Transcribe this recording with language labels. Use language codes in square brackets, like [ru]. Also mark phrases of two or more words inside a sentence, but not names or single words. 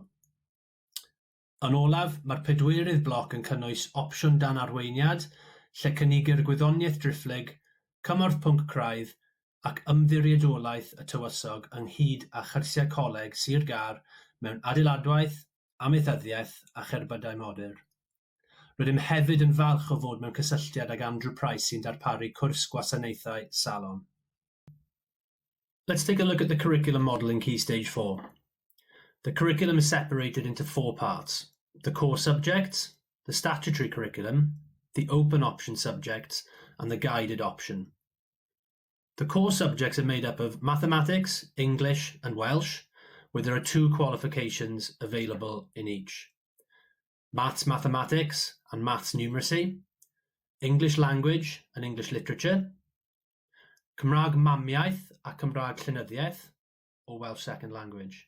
[cy] Yn olaf, mae'r 4 bloc yn cynnwys opsiwn dan arweiniad, lle cynigir gwyddoniaeth drifflig, cymorth pwnc craidd ac ymddiriedolaeth y tywysog ynghyd â chyrsiau coleg Sir Gar mewn adeiladwaith, amaethyddiaeth a cherbydau modur. Rydym hefyd yn falch o fod mewn cysylltiad ag Andrew Price sy'n darparu cwrs gwasanaethau salon. [en] Let's take a look at the curriculum model in Key Stage 4. The curriculum is separated into 4 parts: the core subjects, the statutory curriculum, the open option subjects, and the guided option. The core subjects are made up of mathematics, English, and Welsh, where there are 2 qualifications available in each: Maths Mathematics and Maths Numeracy, English Language and English Literature, [cy] Cymraeg Mamiaeth a Cymraeg Llenyddiaeth, [en] or Welsh Second Language.